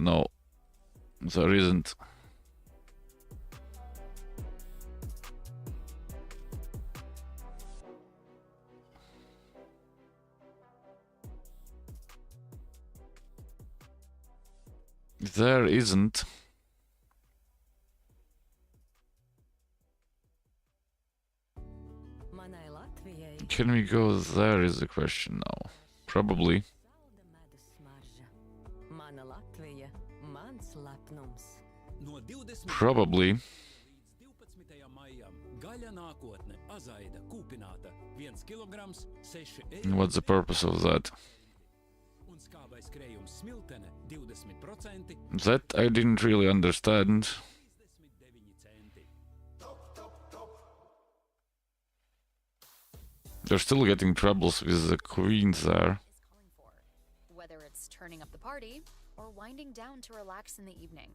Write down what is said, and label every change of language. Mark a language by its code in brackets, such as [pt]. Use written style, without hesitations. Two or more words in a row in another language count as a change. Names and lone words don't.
[en] No, there isn't. There isn't. [lv] Manai Latvijai [en] Can we go there is the question now. Probably. [lv] zelta medus smarža. Mana Latvija, mans lepnums. No 20. [en] Probably. [lv] līdz 12. maijam gaļa nākotne azaida kūpināta 1 kg 6 eiro. [en] What's the purpose of that? [lv] Un skābais krējums smiltene 20% [en] That I didn't really understand. [lv] 39 centi. [en] They're still getting troubles with the queen there. Is calling for, whether it's turning up the party or winding down to relax in the evening.